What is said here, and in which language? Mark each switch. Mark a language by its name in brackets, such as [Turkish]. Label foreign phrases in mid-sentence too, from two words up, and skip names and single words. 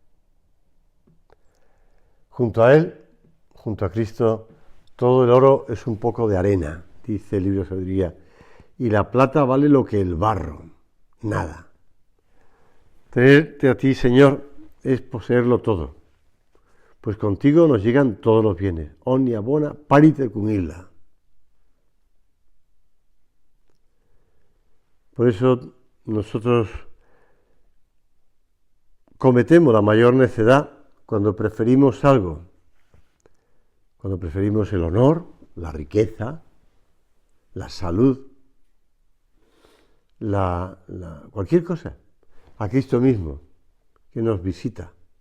[Spanish] Junto a Él, junto a Cristo, todo el oro es un poco de arena, dice el libro de sabiduría, y la plata vale lo que el barro, nada. Tenerte a ti, Señor, es poseerlo todo, pues contigo nos llegan todos los bienes. [Latin] Omnia bona pariter cum illa. [Spanish] Por eso nosotros cometemos la mayor necedad cuando preferimos algo, cuando preferimos el honor, la riqueza, la salud, cualquier cosa, a Cristo mismo, que nos visita.